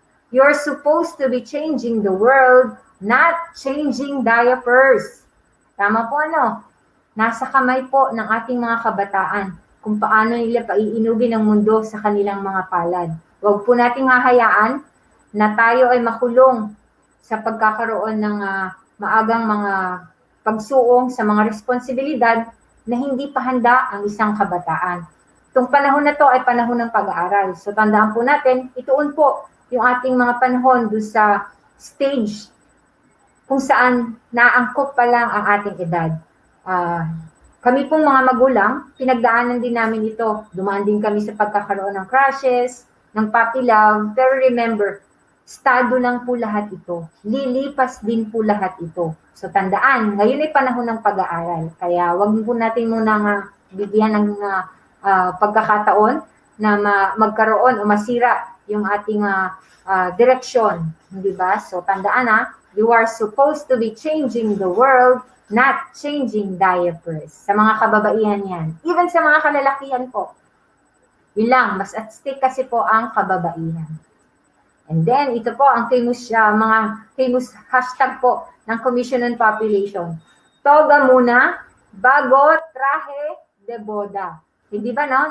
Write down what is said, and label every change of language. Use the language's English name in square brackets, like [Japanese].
[English] You're supposed to be changing the world, not changing diapers. [Filipino] Tama po ano? Nasa kamay po ng ating mga kabataan kung paano nila paiinugin ang mundo sa kanilang mga palad. Huwag po nating hahayaan na tayo ay makulong sa pagkakaroon ng maagang mga pagsuong sa mga responsibilidad na hindi pa handa ang isang kabataan. Itong panahon na to ay panahon ng pag-aaral. So tandaan po natin, ituon po yung ating mga panahon doon sa stage kung saan naangkop pa lang ang ating edad. Kami pong mga magulang, pinagdaanan din namin ito. Dumaan din kami sa pagkakaroon ng crushes, ng puppy love. Pero remember, estado lang po lahat ito. Lilipas din po lahat ito. So tandaan, ngayon ay panahon ng pag-aaral. Kaya wag po natin muna bigyan ng pagkakataon na magkaroon o masira yung ating direksyon. Di ba? So tandaan [English] you are supposed to be changing the world, not changing diapers. [Filipino] Sa mga kababaihan yan. Even sa mga kalalakihan po. Yun lang, mas at stake kasi po ang kababaihan. [English] And then, [Filipino] ito po ang mga famous hashtag po ng Commission on Population. Toga muna, bago trahe de boda. Hindi ba, no?